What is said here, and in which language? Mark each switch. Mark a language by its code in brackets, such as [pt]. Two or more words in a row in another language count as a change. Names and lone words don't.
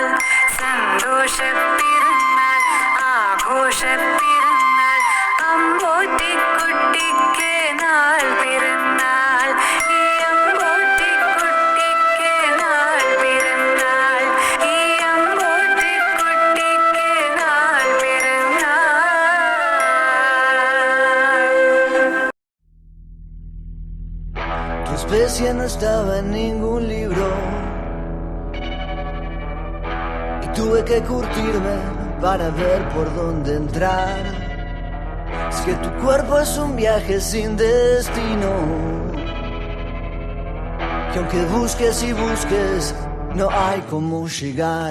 [ml] സന്തോഷപ്പിറന്നാൾ ആഘോഷപ്പിറന്നാൾ അമ്പോറ്റിക്കുട്ടിക്ക് നാൾ പിറന്നാൾ. ഈ അമ്പോറ്റിക്കുട്ടിക്ക് നാൾ പിറന്നാൾ. ഈ അമ്പോറ്റിക്കുട്ടിക്ക് നാൾ പിറന്നാൾ. [es] Tu especie no estaba en ningún libro y tuve que curtirme para ver por dónde entrar. Es que tu cuerpo es un viaje sin destino, que aunque busques y busques no hay cómo llegar.